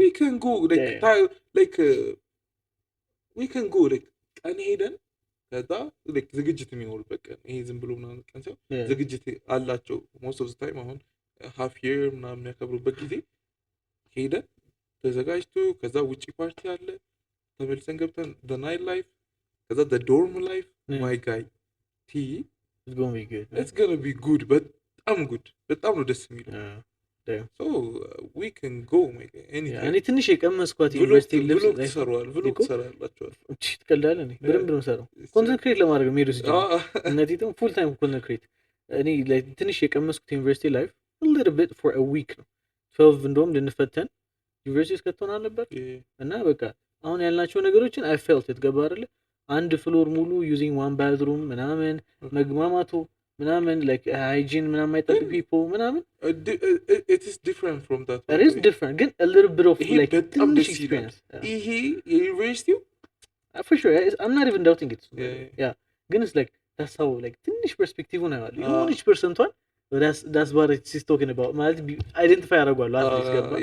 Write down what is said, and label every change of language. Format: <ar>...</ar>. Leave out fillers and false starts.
<en>we can go like we can go like</en> <am>ቀን ሄደን ከዛ like ዝግጅት የሚኖርበት ቀን ይሄ ዝም ብሎ ምናምን ቀን ሰው ዝግጅት አላቸው</am> <en>most of the time</en> <am>አሁን</am> <en>half year</en> <am>ምናምን የሚያከብሩበት ጊዜ ሄደን ተዘጋጅቶ ከዛ ውጪ ፓርቲ አለ ተመልሰን ገብተን</am> <en>the night life</en> <am>ከዛ</am> <en>the dorm life my guy it's going to be good it's going to be good</en> <am>በጣም ነው ደስ የሚለው</am> <en>so we can go make anything</en> <am>እኔ ትንሽ የቀመስኳት ዩኒቨርሲቲ ልብስ ብሎግ ትሰራላችኋል ትቀልዳለህ እኔ በደንብ ነው የምሰራው ኮንተንት ክሬት ለማድረግ ነው የምሄደው ሲጀምር እነዚህ ደግሞ ፉል ታይም ኮንተንት ክሬት እኔ ትንሽ የቀመስኩት ዩኒቨርሲቲ ላይፍ</am> <en>a little bit for a week</en> <am>ነው 12 እንደውም ልንፈተን ዩኒቨርሲቲ እስከተሆነ ነበር እና በቃ አሁን ያልናቸው ነገሮችን</am> <en>I felt it</en> <am>ገባ አይደለ አንድ ፍሎር ሙሉ</am> <en>using one bathroom</en> <am>ምናምን መግማማቱ ምናምን</am> <en>like hygiene</en> <am>ምናምን አይጠብቅ people ምናምን</am> <en>it is different from that it is different</en> <am>ግን</am> <en>a little bit of like</en> <am>ትንሽ</am> <en>experience</en> <am>ይሄ የዩኒቨርሲቲው</am> <en>for sure I'm not even doubting it yeah ግን it's like that's how like ትንሽ perspective</en> <am>ነው ያለው የሆነች ፐርሰንቷን</am> <en>that's what it's talking about ማለት identify</en> <am>ያደርጓል አትሊስት ገባ</am>